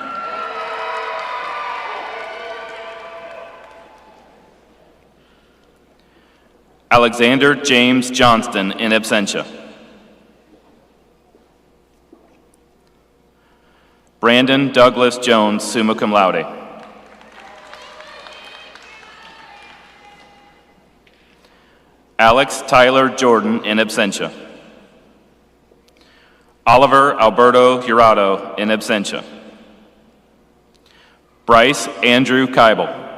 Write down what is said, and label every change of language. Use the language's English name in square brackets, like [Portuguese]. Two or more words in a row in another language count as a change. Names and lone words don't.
[English] Alexander James Johnston, [Latin] in absentia. [English] Brandon Douglas Jones, [Latin] summa cum laude. [English] Alex Tyler Jordan, [Latin] in absentia. [English] Oliver Alberto Jurado, [Latin] in absentia. [English] Bryce Andrew Keibel.